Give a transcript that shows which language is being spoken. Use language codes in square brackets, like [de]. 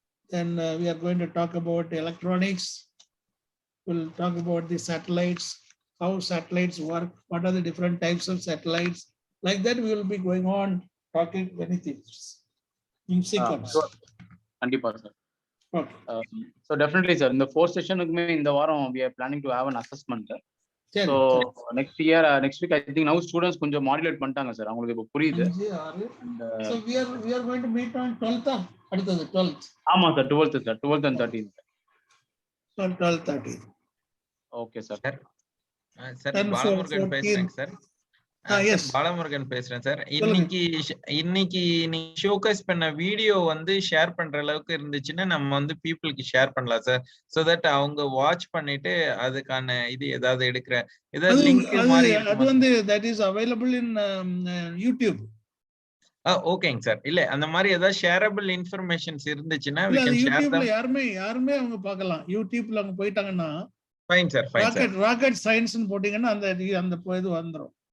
[en] Then we are going to talk about electronics. We'll talk about the satellites. How satellites work, what are the different types of satellites. Like that, we will be going on talking many things in sequence. [ta] Kandipa sir. [en] Okay. So definitely sir, in the fourth session we are planning to have an assessment. So next week I think now [ta] students கொஞ்சம் modulate பண்ணிட்டாங்க sir, அவங்களுக்கு இப்போ புரியுது. [en] So we are going to meet on 12th [ta] அடுத்தது [en] 12th. [ta] ஆமா sir 12th sir, 12th and 13th. [en] 12th 13th. [ta] Okay sir. Sir Balamurugan பேசுறேங்க sir. Balamurugan பேசுறேன் sir. இன்னைக்கு நீ ஷோகேஸ் பண்ண வீடியோ வந்து ஷேர் பண்ற அளவுக்கு இருந்துச்சுன்னா நம்ம வந்து பீப்புளுக்கு ஷேர் பண்ணலாம் சார். சோ தட் அவங்க வாட்ச் பண்ணிட்டு அதுக்கான இது ஏதாவது எடுக்கிற ஏதாவது லிங்க் மாதிரி அது வந்து [en] that is available in YouTube. [ta] ஓகேங்க சார். இல்ல அந்த மாதிரி ஏதாவது ஷேரபிள் இன்ஃபர்மேஷன்ஸ் இருந்துச்சுன்னா [en] we can share them. [ta] யாருமே அவங்க பார்க்கலாம். யூடியூப்ல அவங்க போயிட்டாங்கன்னா fine sir, fine sir. Rocket science னு போடிங்கன்னா அந்த இது வந்துரும்.